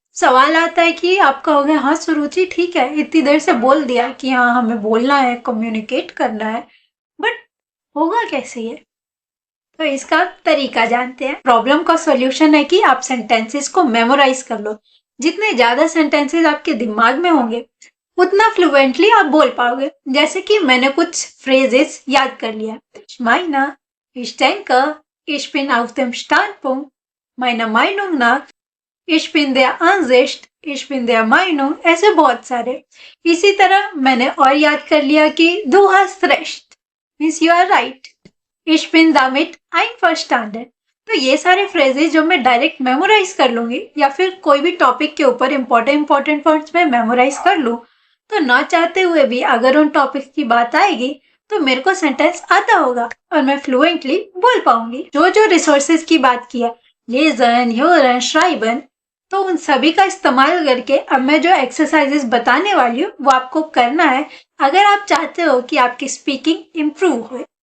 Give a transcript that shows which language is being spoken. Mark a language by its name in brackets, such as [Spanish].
[Hindi] सवाल आता है कि आप कहोगे हाँ सुरुचि ठीक है, इतनी देर से बोल दिया कि हाँ हमें बोलना है, कम्युनिकेट करना है, बट होगा कैसे ये? तो इसका तरीका जानते हैं। प्रॉब्लम का सॉल्यूशन है कि आप सेंटेंसेस को मेमोराइज कर लो। जितने ज्यादा सेंटेंसेस आपके दिमाग में होंगे उतना फ्लुएंटली आप बोल पाओगे। जैसे कि मैंने कुछ फ्रेजेस याद कर लिया। [German] Meine, ich denke, ich bin auf dem Standpunkt, meine Meinung nach, ich bin der Ansicht, ich bin der Meinung, [Hindi] ऐसे बहुत सारे। इसी तरह मैंने और याद कर लिया कि [German] du hast recht, [English] means you are right, [German] ich bin damit einverstanden। [Hindi] तो ये सारे फ्रेजेस जो मैं डायरेक्ट मेमोराइज कर लूंगी या फिर कोई भी टॉपिक के ऊपर इंपॉर्टेंट पॉइंट्स में मेमोराइज कर लूं, तो ना चाहते हुए भी अगर उन टॉपिक की बात आएगी तो मेरे को सेंटेंस आता होगा और मैं फ्लुएंटली बोल पाऊंगी। जो जो रिसोर्सेज की बात किया, लेजन, ह्योरन, श्राइबन, तो उन सभी का इस्तेमाल करके अब मैं जो एक्सरसाइजेस बताने वाली हूँ वो आपको करना है अगर आप चाहते हो कि आपकी स्पीकिंग इम्प्रूव हो।